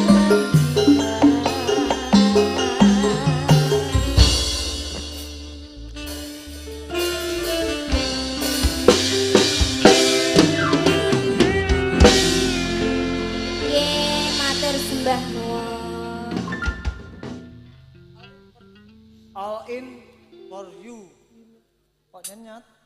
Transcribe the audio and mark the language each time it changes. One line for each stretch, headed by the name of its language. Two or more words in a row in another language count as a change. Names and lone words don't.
Javanese: Matur sembah nuwun.
English: All in for you.
Javanese: Kok nyenyet?